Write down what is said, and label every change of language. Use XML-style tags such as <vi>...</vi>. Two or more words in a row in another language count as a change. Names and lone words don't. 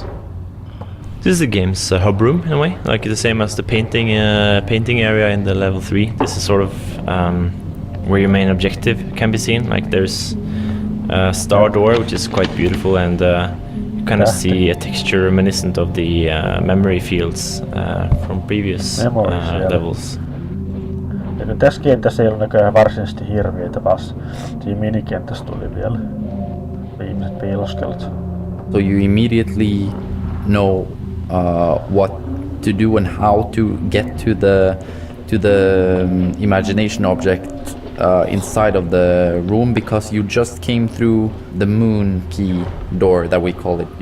<en>This is the game's hub room in a way, like the same as the painting area in the level 3. This is sort of where your main objective can be seen. Like there's a star door, which is quite beautiful, and you kind of see a texture reminiscent of the memory fields from previous levels.</en> <fi>Ja tässä kentässä ei ole näköjään varsinaisesti hirviöitä, vaan siinä minikentässä tuli vielä viimeiset piiloskelut.</fi> <en>So you immediately know what to do and how to get to the imagination object inside of the room, because you just came through the moon key door that we call it.</en>